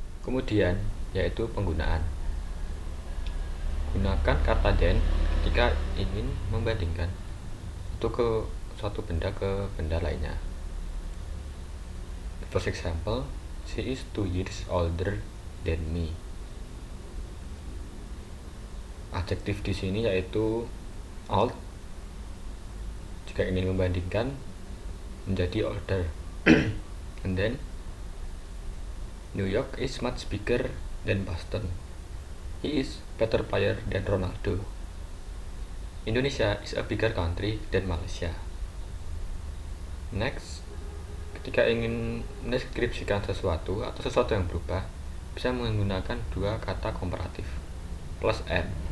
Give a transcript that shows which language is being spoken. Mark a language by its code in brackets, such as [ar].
[id] Kemudian yaitu penggunaan. Gunakan kata then ketika ingin membandingkan itu ke suatu benda ke benda lainnya. [en] The first example, she is 2 years older than me. [id] Adjektif di sini yaitu old. Jika ingin membandingkan menjadi older. [en] And then New York is much bigger than Boston. He is better player than Ronaldo. Indonesia is a bigger country than Malaysia. [id] Next, ketika ingin mendeskripsikan sesuatu atau sesuatu yang berubah, bisa menggunakan dua kata komparatif, plus and.